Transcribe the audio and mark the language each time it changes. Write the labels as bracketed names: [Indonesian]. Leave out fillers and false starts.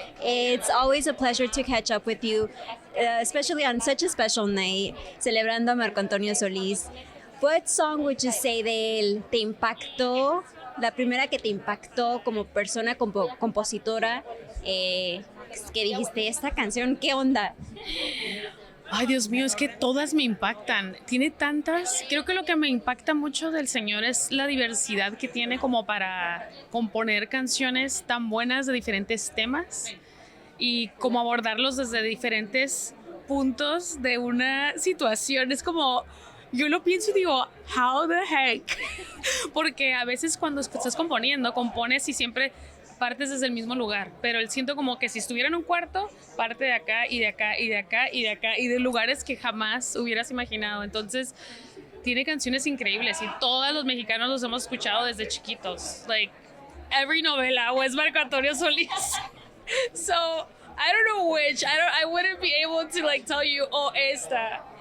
[English] It's always a pleasure to catch up with you, especially on such a special night, [Spanish] celebrando a Marco Antonio Solis. [English] What song would you say [Spanish] de él te impactó? La primera que te impactó como persona compositora, que dijiste, esta canción, ¿qué onda? Ay, Dios mío, es que todas me impactan. Tiene tantas. Creo que lo que me impacta mucho del señor es la diversidad que tiene como para componer canciones tan buenas de diferentes temas y como abordarlos desde diferentes puntos de una situación. Es como, yo lo pienso y digo, [English] how the heck? [Spanish] Porque a veces cuando estás componiendo, compones y siempre partes desde el mismo lugar, pero él siento como que si estuviera en un cuarto, parte de acá y de acá y de acá y de acá y de lugares que jamás hubieras imaginado. Entonces, tiene canciones increíbles y todos los mexicanos los hemos escuchado desde chiquitos. [English] Like, every novela was Marco Antonio Solis. So, I don't know which. I wouldn't be able to like tell you, oh, esta.